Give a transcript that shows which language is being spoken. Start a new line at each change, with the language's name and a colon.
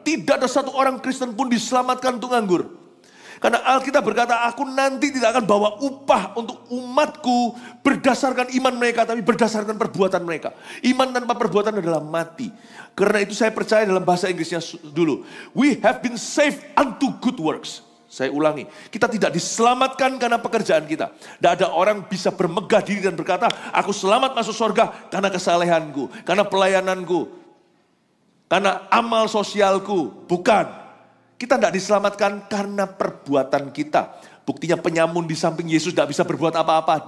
Indonesian: Tidak ada satu orang Kristen pun diselamatkan untuk nganggur. Karena Alkitab berkata, aku nanti tidak akan bawa upah untuk umatku berdasarkan iman mereka, tapi berdasarkan perbuatan mereka. Iman tanpa perbuatan adalah mati. Karena itu saya percaya dalam bahasa Inggrisnya dulu.
English: We have been saved unto good works.
Indonesian: Saya ulangi, kita tidak diselamatkan karena pekerjaan kita. Tidak ada orang bisa bermegah diri dan berkata, aku selamat masuk surga karena kesalehanku, karena pelayananku, karena amal sosialku. Bukan. Kita tidak diselamatkan karena perbuatan kita. Buktinya penyamun di samping Yesus tidak bisa berbuat apa-apa.